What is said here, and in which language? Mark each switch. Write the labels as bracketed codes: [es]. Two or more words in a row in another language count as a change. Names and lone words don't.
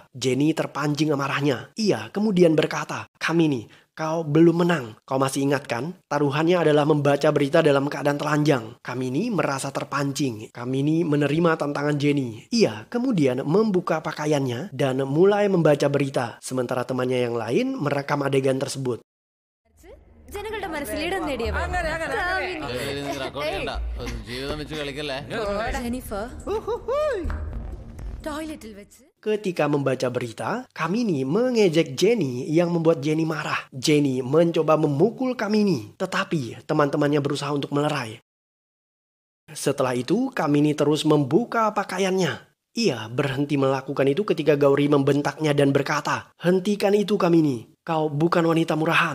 [id] Jenny terpancing amarahnya. Ia kemudian berkata, "Kamini, kau belum menang. Kau masih ingat kan? Taruhannya adalah membaca berita dalam keadaan telanjang." Kamini merasa terpancing. Kamini menerima tantangan Jenny. Ia kemudian membuka pakaiannya dan mulai membaca berita. Sementara temannya yang lain merekam adegan tersebut. [ml] ജനങ്ങളുടെ മനസ്സിൽ ഇടം നേടിയവൻ ജെനിഫർ ടോയ്ലറ്റിൽ വെച്ച്. [id] Ketika membaca berita, Kamini mengejek Jenny yang membuat Jenny marah. Jenny mencoba memukul Kamini, tetapi teman-temannya berusaha untuk melerai. Setelah itu, Kamini terus membuka pakaiannya. Ia berhenti melakukan itu ketika Gauri membentaknya dan berkata, "Hentikan itu Kamini, kau bukan wanita murahan."